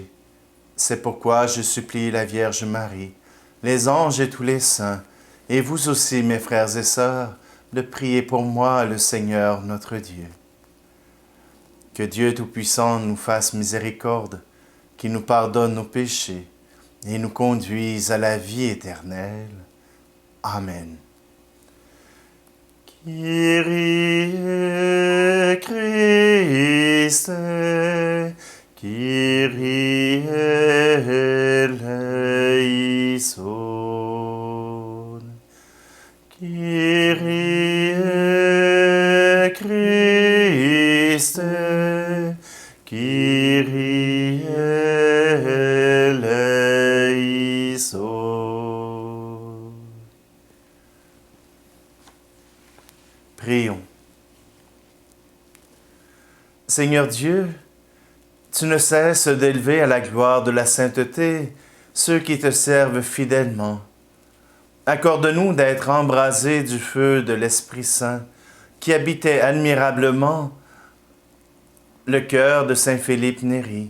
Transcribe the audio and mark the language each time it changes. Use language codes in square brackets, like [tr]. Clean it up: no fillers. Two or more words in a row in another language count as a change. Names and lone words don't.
[fr] C'est pourquoi je supplie la Vierge Marie, les anges et tous les saints, et vous aussi, mes frères et sœurs, de prier pour moi, le Seigneur notre Dieu. Que Dieu Tout-Puissant nous fasse miséricorde, qu'il nous pardonne nos péchés et nous conduise à la vie éternelle. Amen. [el] Kyrie Christe, Kyrie eleison, Kyrie Christe, Kyrie eleison. [fr] Prions. Seigneur Dieu, tu ne cesses d'élever à la gloire de la sainteté ceux qui te servent fidèlement. Accorde-nous d'être embrasés du feu de l'Esprit Saint qui habitait admirablement le cœur de Saint Philippe Néri.